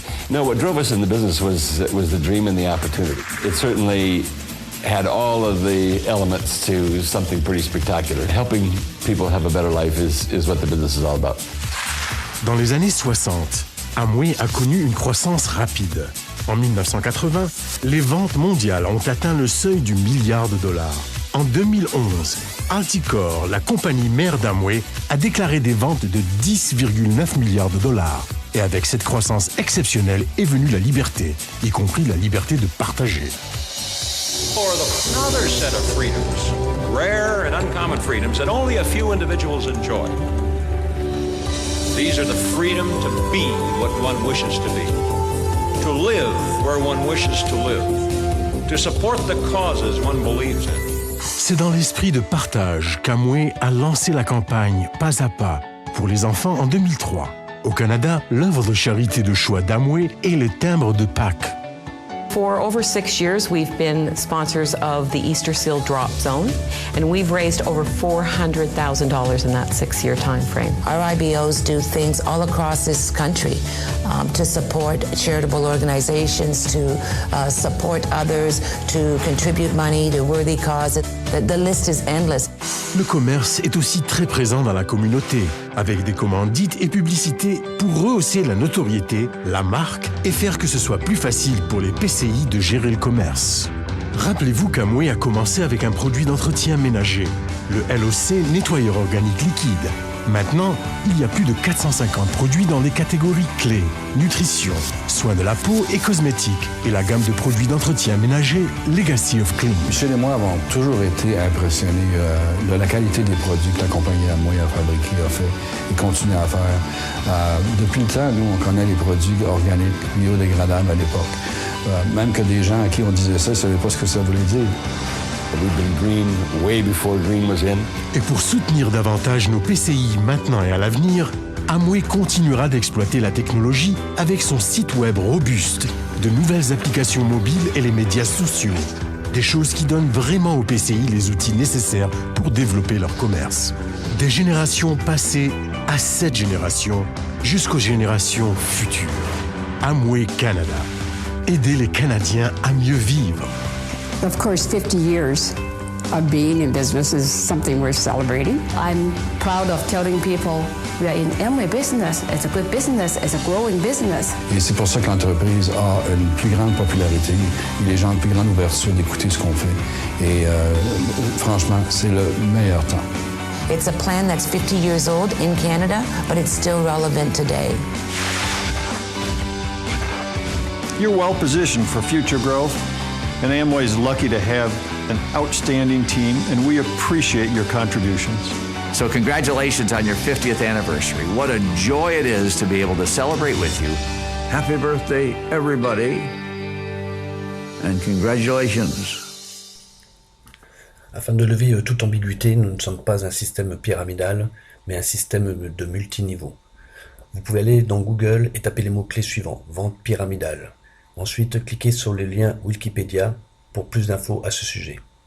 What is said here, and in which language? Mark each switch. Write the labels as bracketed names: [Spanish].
[English] No, what drove us in the business was the dream and the opportunity. It certainly had all of the elements to something pretty spectacular. Helping people have a better life is what the business is all about. [French] Dans les années 60, Amway a connu une croissance rapide. En 1980, les ventes mondiales ont atteint le seuil du $1 milliard. En 2011, Alticor, la compagnie mère d'Amway, a déclaré des ventes de $10,9 milliards. Et avec cette croissance exceptionnelle est venue la liberté, y compris la liberté de partager. [English] For another set of freedoms, rare and uncommon freedoms that only a few individuals enjoy. These are the freedom to be what one wishes to be, to live where one wishes to live, to support the causes one believes in. [French] C'est dans l'esprit de partage qu'Amway a lancé la campagne Pas à pas pour les enfants en 2003. Au Canada, l'œuvre de charité de choix d'Amway est le timbre de Pâques. [English] For over 6 years, we've been sponsors of the Easter Seal Drop Zone, and we've raised over $400,000 in that 6-year time frame. Our IBOs do things all across this country to support charitable organizations, to support others, to contribute money to worthy causes. The list is endless. [French] Le commerce est aussi très présent dans la communauté, avec des commandites et publicités pour rehausser la notoriété, la marque et faire que ce soit plus facile pour les PCI de gérer le commerce. Rappelez-vous qu'Amway a commencé avec un produit d'entretien ménager, le LOC nettoyeur organique liquide. Maintenant, il y a plus de 450 produits dans les catégories clés, nutrition, soins de la peau et cosmétiques, et la gamme de produits d'entretien ménager Legacy of Clean. Michel et moi avons toujours été impressionnés de la qualité des produits que la compagnie Amway a fabriqués, a fait et continue à faire. Depuis le temps, nous, on connaît les produits organiques, biodégradables à l'époque. Même que des gens à qui on disait ça ne savaient pas ce que ça voulait dire. [English] We've been green way before green was in. [French] Et pour soutenir davantage nos PCI maintenant et à l'avenir, Amway continuera d'exploiter la technologie avec son site web robuste, de nouvelles applications mobiles et les médias sociaux. Des choses qui donnent vraiment aux PCI les outils nécessaires pour développer leur commerce. Des générations passées à cette génération, jusqu'aux générations futures. Amway Canada. Aider les Canadiens à mieux vivre. [English] Of course, 50 years of being in business is something we're celebrating. I'm proud of telling people we are in Amway business. It's a good business. It's a growing business. [French] Et c'est pour ça que l'entreprise a une plus grande popularité et les gens ont une plus grande ouverture d'écouter ce qu'on fait. Et franchement, c'est le meilleur temps. [English] It's a plan that's 50 years old in Canada, but it's still relevant today. You're well positioned for future growth, and Amway is lucky to have an outstanding team, and we appreciate your contributions. So congratulations on your 50th anniversary. What a joy it is to be able to celebrate with you. Happy birthday, everybody, and congratulations. [French] Afin de lever toute ambiguïté, nous ne sommes pas un système pyramidal, mais un système de multiniveaux. Vous pouvez aller dans Google et taper les mots-clés suivants, vente pyramidale. Ensuite, cliquez sur le lien Wikipédia pour plus d'infos à ce sujet.